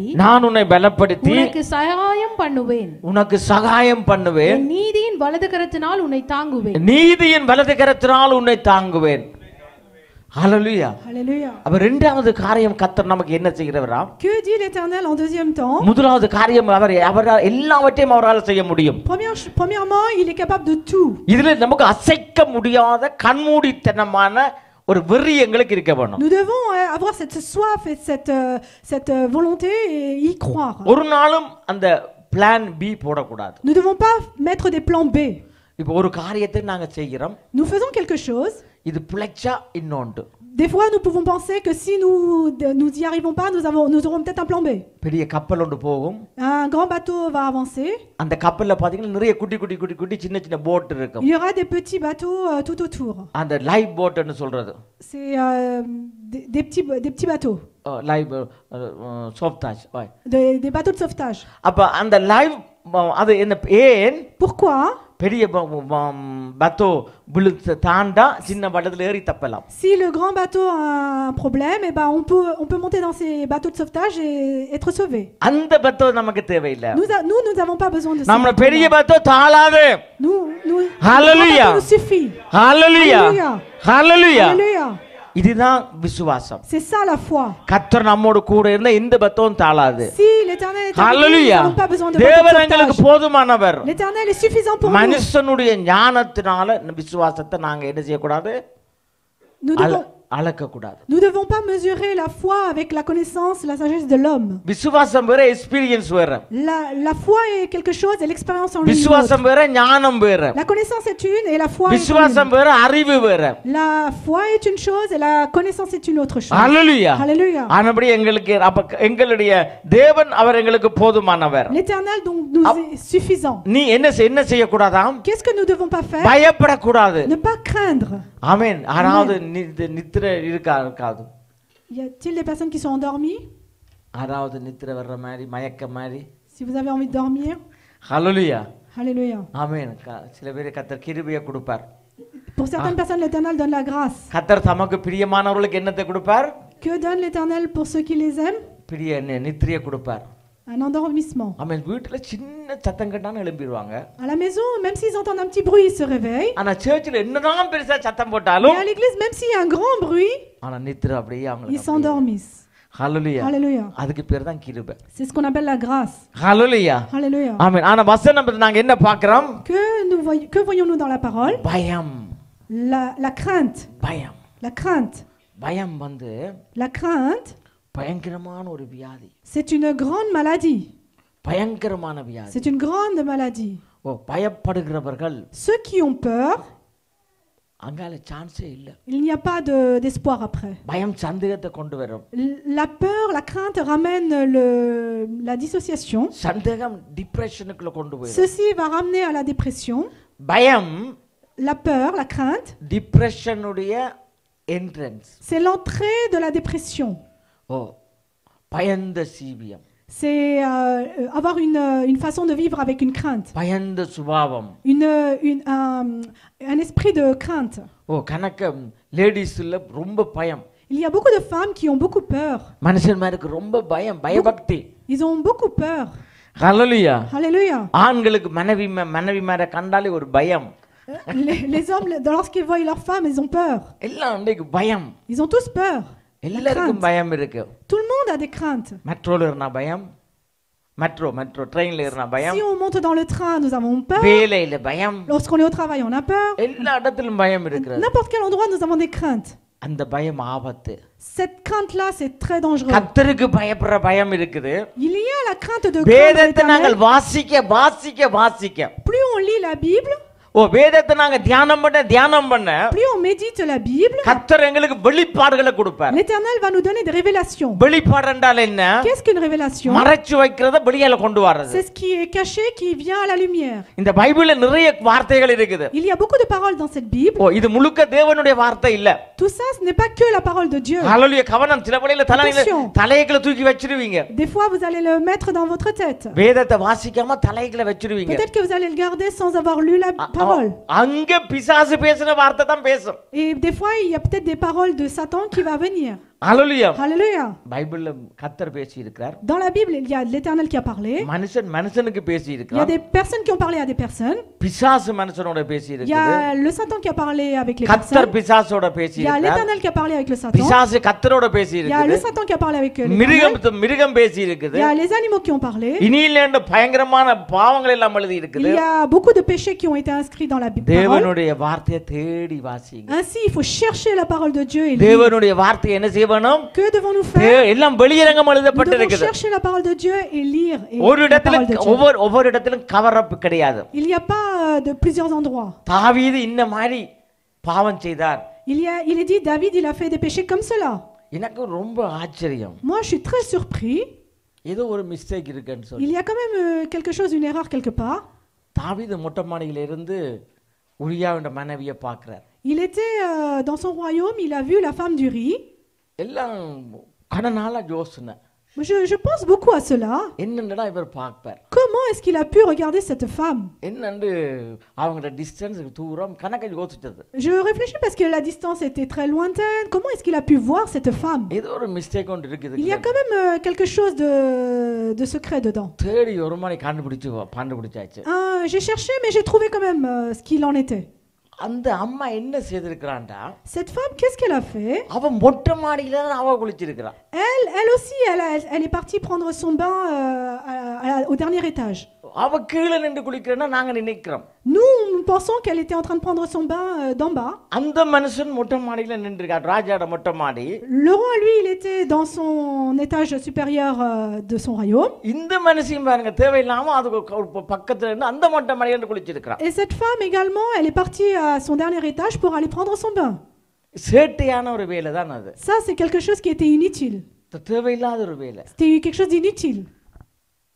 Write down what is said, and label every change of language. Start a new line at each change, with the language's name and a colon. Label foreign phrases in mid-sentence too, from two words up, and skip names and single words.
Tamil: உனக்கு சகாயம் பண்ணுவேன். நீதியின் வலது கரத்தினால் உன்னை தாங்குவேன். ஹalleluya.
French: Alléluia.
Tamil: அப்ப இரண்டாவது காரியம் கர்த்தர் நமக்கு என்ன செய்கிறவரா?
French: Que dit l'Éternel en deuxième temps?
Tamil: முதலாவது காரியம் அவர் எல்லாவற்றையும் அவரால் செய்ய முடியும்.
French: Premièrement, il est capable de tout.
Tamil: இதுல நமக்கு அசைக்க முடியாத கண்மூடித்தனமான ஒரு வெறி எங்களுக்கு இருக்க வேணும்.
French: Nous devons avoir cette soif et cette volonté et y croire.
Tamil: ஒரு நாளும் அந்த
English: plan B
Tamil: போடக்கூடாது.
French: Nous ne devons pas mettre des plans B.
Tamil: இப்போ ஒரு காரியத்தை நாங்க செய்கிறோம்.
French: Nous faisons quelque chose.
Tamil: இது பிழைச்சா இன்னொன்று.
French: Des fois nous pouvons penser que si nous y arrivons pas, nous aurons peut-être un plan B.
Tamil: பெரிய கப்பல் ஒன்று போகும்.
French: Un grand bateau va avancer.
Tamil: அந்த கப்பல்ல பாத்தீங்கன்னா நிறைய குட்டி சின்ன போட் இருக்கும்.
French: Il y aura des petits bateaux tout autour.
Tamil: அந்த லைவ் போட்னு சொல்றது.
French: C'est des petits bateaux.
Tamil: லைவ் sauvetage.
French: Des bateaux de sauvetage.
Tamil: அப்ப அந்த லைவ் அது என்ன ஏன்?
French: Pourquoi?
Tamil: பெரிய bateau விழுந்து தாண்டா சின்ன படத்துல ஏறி தப்பலாம்.
French: Si le grand bateau a un problème, eh ben on peut monter dans ces bateaux de sauvetage et être sauvé.
Tamil: அந்த bateau நமக்கு தேவையில்லை.
French: Nous n'avons pas besoin de ça.
Tamil: நம்ம பெரிய bateau தாளாது.
French: Nous Hallelujah. nous suffit. Hallelujah. Hallelujah. Hallelujah.
Tamil: இதுதான் விசுவாசம்.
French: C'est ça la foi.
Tamil: கர்த்தர் நம்மோடு கூட இருந்தா இந்த பத்தோம் தாளாது.
French: Si l'Éternel est avec nous, nous Hallelujah. n'avons pas besoin de bateau de
Tamil: தேவன் எங்களுக்கு
French: sauvetage.
Tamil: போதுமானவர்.
French: L'Éternel est suffisant pour nous.
Tamil: மனுஷனுடைய ஞானத்தினால விசுவாசத்தை நாங்க என்ன செய்ய கூடாது? அளக்க கூடாது.
French: Nous devons pas mesurer la foi avec la connaissance, la sagesse de l'homme.
Tamil: விசுவாசம் வேற எக்ஸ்பீரியன்ஸ் வேற.
French: La foi est quelque chose et l'expérience en lui.
Tamil: விசுவாசம் வேற ஞானம் வேற.
French: La connaissance est une et la foi est une.
Tamil: விசுவாசம் வேற அறிவு வேற.
French: La foi est une chose et la connaissance est une autre chose. Hallelujah. Hallelujah.
Tamil: ஆனபடி எங்களுடைய தேவன் அவர் எங்களுக்கு போதுமானவர்.
French: L'Éternel donc nous est suffisant.
Tamil: நீ என்ன செய்ய கூடாதாம்?
French: Qu'est-ce que nous devons pas faire?
Tamil: பயப்பட கூடாது.
French: Ne pas craindre.
Tamil: ஆமென். யாராவது நித்திரை இருக்காது?
French: Y a-t-il des personnes qui sont endormies?
Tamil: யாராவது நித்திரை வர்ற மாதிரி மயக்க மாதிரி?
French: Si vous avez envie de dormir. Hallelujah. Hallelujah.
Tamil: ஆமென். சில பேர் கர்த்தர் கிருபையை கொடுப்பார்.
French: Pour certaines personnes l'Éternel donne la grâce.
Tamil: கர்த்தர் தமக்கு பிரியமானவர்களுக்கு என்னத்தை கொடுப்பார்?
French: Que donne l'Éternel pour ceux qui les aiment?
Tamil: பெரிய நித்திரையை கொடுப்பார்.
French: Un endormissement.
Tamil: அவன் வீட்டுல சின்ன சத்தம் கேட்டாலும் எழும்பிடுவாங்க.
French: À la maison, même s'ils entendent un petit bruit, ils se réveillent.
Tamil: ஆனா சர்ச்சில் என்னதான் பெருசா சத்தம்
French: Et
Tamil: போட்டாலும்
French: à l'église, même s'il y a un grand bruit,
Tamil: ஆனா நித்திரை அப்படியே
French: ils
Tamil: அவங்களுக்கு
French: s'endormissent.
Tamil: ஹalleluya.
French: Alléluia.
Tamil: அதுக்கு பேர் தான் கிருபை.
French: C'est ce qu'on appelle la grâce.
Tamil: ஹalleluya.
French: Alléluia.
Tamil: ஆமென். ஆனா வசனம் நாங்க என்ன பார்க்கிறோம்?
French: Que voyons-nous dans la parole?
Tamil: பயம்.
French: La crainte.
Tamil: பயம்.
French: La crainte.
Tamil: பயம் வந்து
French: La crainte,
Tamil: பயங்கரமான ஒரு வியாதி.
French: c'est une grande maladie.
Tamil: பயங்கரமான வியாதி.
French: C'est une grande maladie.
Tamil: ஓ பயப்படுகிறவர்கள்
French: Ceux qui ont peur,
Tamil: அங்கால சான்ஸே இல்ல.
French: il n'y a pas d'espoir après.
Tamil: பயம் சந்தேகத்தை கொண்டு வரும்.
French: La peur, la crainte ramène la dissociation.
Tamil: சந்தேகம் டிப்ரெஷனுக்குள்ள கொண்டு போயிடும்.
French: Ceci va ramener à la dépression.
Tamil: பயம்
French: La peur, la crainte,
Tamil: டிப்ரெஷனுடைய என்ட்ரன்ஸ்.
French: c'est l'entrée de la dépression.
Tamil: ஓ பயந்த சீவியம்.
French: C'est avoir une façon de vivre avec une crainte.
Tamil: பயந்த சுபாவம்.
French: Un esprit de crainte.
Tamil: ஓ கணக்க லேடிஸ்ல ரொம்ப பயம்.
French: Il y a beaucoup de femmes qui ont beaucoup peur.
Tamil: மனுஷன்மாருக்கு ரொம்ப பயம், பயபக்தி.
French: Ils ont beaucoup peur.
Tamil: ஹalleluya.
French: Alléluia.
Tamil: ஆண்களுக்கு மனைவிமார கண்டாலே ஒரு பயம்.
French: Les hommes, lorsqu'ils voient leur femme, ils ont peur.
Tamil: எல்லாம் அன்னைக்கு பயம்.
French: Ils ont tous peur.
Tamil: எல்லாருக்கும் பயம் இருக்கு.
French: Tout le monde a des craintes.
Tamil: மெட்ரோல ஏறினா பயம்.
English: metro trainla
Tamil: ஏறினா பயம்.
French: Si on monte dans le train, nous avons peur.
Tamil: வேலையில பயம்.
French: Lorsqu'on est au travail, on a peur.
Tamil: எல்லா இடத்திலும் பயம் இருக்கு.
French: N'importe quel endroit, nous avons des craintes.
Tamil: அந்த பயம் ஆபத்து.
French: Cette crainte-là, c'est très dangereux.
Tamil: கர்த்தருக்கு பயப்படுற பயம் இருக்குது.
French: Il y a la crainte de
Tamil: வேதத்தை நாங்கள்
French: l'Éternel.
Tamil: வாசிக்க.
French: Plus on lit la Bible,
Tamil: ஓ வேதத்தை நாங்க தியானம் பண்ண
French: plus on médite la Bible,
Tamil: கர்த்தர் எங்களுக்கு வெளிப்பாடுகளை கொடுப்பார்.
French: l'Éternel va nous donner des révélations.
Tamil: வெளிப்பாடு என்றால் என்ன?
French: Qu'est-ce qu'une révélation?
Tamil: மறைச்சு வைக்கிறத வெளியில கொண்டு வர்றது.
French: C'est ce qui est caché qui vient à la lumière.
Tamil: இந்த பைபிள்ல நிறைய வார்த்தைகள் இருக்குது.
French: Il y a beaucoup de paroles dans cette Bible.
Tamil: ஓ இது முழுக்க தேவனுடைய வார்த்தை இல்ல.
French: Tout ça, ce n'est pas que la parole de Dieu.
Tamil: ஹalleluya. கவனம். சில வேளையில
French: Attention.
Tamil: தலைகளை தூக்கி வச்சிருவீங்க.
French: Des fois, vous allez le mettre dans votre tête.
Tamil: வேதத்தை வாசிக்காம தலைகளை வச்சிருவீங்க.
French: Peut-être que vous allez le garder sans avoir lu la parole.
Tamil: அங்க பிசாசு பேசின வார்த்தை தான் பேசும்.
French: Et des fois, il y a peut-être des paroles de Satan qui va venir.
Tamil: ஹalleluya.
French: Alléluia.
Tamil: பைபிள்ல கர்த்தர் பேசி இருக்கிறார்.
French: Dans la Bible, il y a l'Éternel qui a parlé.
Tamil: மனுஷனுக்கு பேசி
French: Il y a
Tamil: இருக்கிறார்.
French: des personnes qui ont parlé à des personnes.
Tamil: பிசாசு மனுஷனோட பேசி
French: Il y
Tamil: இருக்குது.
French: a le Satan qui a parlé avec les
Tamil: கர்த்தர்
French: personnes.
Tamil: பிசாசோட பேசி
French: Il y a
Tamil: இருக்கிறார்.
French: l'Éternel qui a parlé avec le Satan.
Tamil: பிசாசு கர்த்தரோட பேசி
French: Il y a le
Tamil: இருக்குது.
French: Satan qui a parlé avec l'Éternel.
Tamil: மிருகம் பேசி இருக்குது.
French: Il y a les animaux qui ont parlé.
Tamil: இனியிலேண்ட பயங்கரமான பாவங்கள் எல்லாம் எழுதி
French: Il
Tamil: இருக்குது.
French: y a beaucoup de péchés qui ont été inscrits dans la Bible.
Tamil: தேவனுடைய வார்த்தையை தேடி வாசிங்க.
French: Ainsi, il faut chercher la parole de Dieu et lire.
Tamil: தேவனுடைய வார்த்தை என்ன செய்யணும்?
French: Que devons-nous faire?
Tamil: எல்லாம் வெளியரங்கம்
French: Nous devons
Tamil: எழுதப்பட்டிருக்குது.
French: chercher la parole de Dieu et lire
Tamil: ஒரு
French: la
Tamil: இடத்துல
French: parole de Dieu.
Tamil: ஒவ்வொரு இடத்திலும்
English: cover up
Tamil: கிடையாது.
French: Il n'y a pas de plusieurs endroits.
Tamil: தாவீது இந்த மாதிரி பாவம் செய்தார்.
French: Il est dit, David, il a fait des péchés comme cela.
Tamil: எனக்கு ரொம்ப ஆச்சரியம்.
French: Moi, je suis très surpris.
Tamil: ஏதோ ஒரு மிஸ்டேக் இருக்குன்னு சொல்லி.
French: Il y a quand même quelque chose, une erreur quelque part.
Tamil: தாவீது மொட்டை மாடியில இருந்து உரியாவின் மனைவியை பார்க்கிறார்.
French: Il était dans son royaume, il a vu la femme d'Uri.
Tamil: எல்லாம் கனநாளா யோசனை.
French: Je pense beaucoup à cela.
Tamil: என்னடா இவர் பார்ப்பார்.
French: Comment est-ce qu'il a pu regarder cette femme?
Tamil: என்னன்னு அவங்களோட டிஸ்டன்ஸ் தூரம் கணக்கு யோசிச்சது.
French: Je réfléchis parce que la distance était très lointaine. Comment est-ce qu'il a pu voir cette femme?
Tamil: ஏதோ ஒரு மிஸ்டேக் ஒன்று இருக்குது.
French: Il y a quand même quelque chose de secret dedans.
Tamil: தேடி ஒரு மாதிரி கண்டுபிடிச்சாச்சு.
French: J'ai cherché, mais j'ai trouvé quand même ce qu'il en était.
Tamil: அந்த அம்மா என்ன செய்திருக்கிறான்டா?
French: Cette femme, qu'est-ce qu'elle a fait?
Tamil: அவ மொட்டை மாடியில அவ குளிச்சிருக்கா.
French: Elle aussi, elle est partie prendre son bain au dernier étage.
Tamil: அவ கீழ நின்னு குளிக்கறனா நாங்க நினைக்கிறோம்.
French: Nous pensons qu'elle était en train de prendre son bain d'en bas.
Tamil: அந்த மனுஷன் மொட்டை மாடியில நின்னுருக்கார். ராஜாவோட மொட்டை மாடி.
French: Le roi, lui, il était dans son étage supérieur de son royaume.
Tamil: இந்த மனுஷன் பாருங்க தேவையில்லாம அது பக்கத்துல இருந்து அந்த மொட்டை மாடியில குளிச்சிருக்கா.
French: Et cette femme également, elle est partie à son dernier étage pour aller prendre son bain.
Tamil: சேட்டையான ஒரு வேலை தான் அது.
French: Ça, c'est quelque chose qui était inutile.
Tamil: தேவையில்லாத ஒரு வேலை.
French: C'était quelque chose d'inutile.